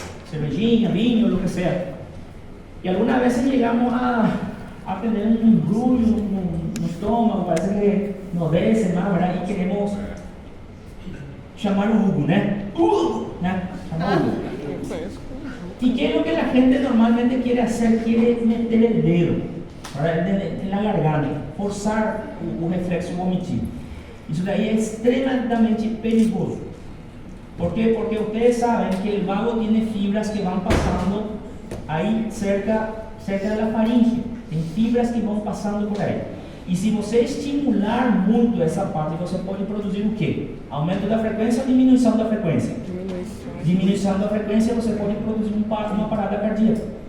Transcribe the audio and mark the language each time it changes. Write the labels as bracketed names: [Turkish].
[Portuguese] Cervejinha, vinho, [Spanish] lo que sea. Y algunas veces llegamos a tener un embrullo no estómago, parece que nos desce más, ¿verdad? Y queremos llamar Hugo, ¿no? Hugo, ¿no? Llamar Hugo. ¿Y qué es lo que la gente normalmente quiere hacer? Quiere meter el dedo, ¿verdad? En la garganta, forzar [Portuguese] o reflexo vomitivo. Isso daí é extremamente perigoso. [Spanish] ¿Por qué? Porque ustedes saben que el vago tiene fibras que van pasando ahí cerca de la faringe. [Portuguese] Tem fibras que vão passando por aí. E se você estimular muito essa parte, você pode produzir o quê? Aumento da frequência ou diminuição da frequência? Diminuição da frequência, você pode produzir uma parada cardíaca.